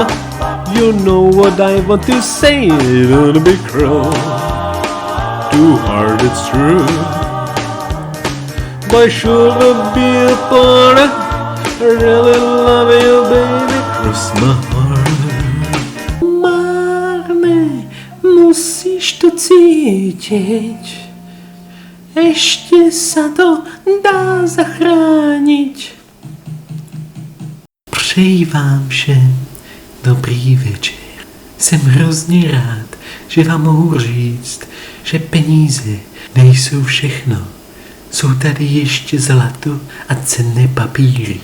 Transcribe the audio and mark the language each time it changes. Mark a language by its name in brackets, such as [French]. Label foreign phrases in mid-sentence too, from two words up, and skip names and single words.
[English] You know what I want to say. Don't be cruel. Too hard, it's true. Why should I be apart? I really love you, baby. Cross my heart. [Slovak] Márne, musíš to cítiť. Ešte sa to dá zachrániť. [Czech] Přeji vám všem dobrý večer. Jsem hrozně rád, že vám mohu říct, že peníze nejsou všechno. Jsou tady ještě zlato a cenné papíry.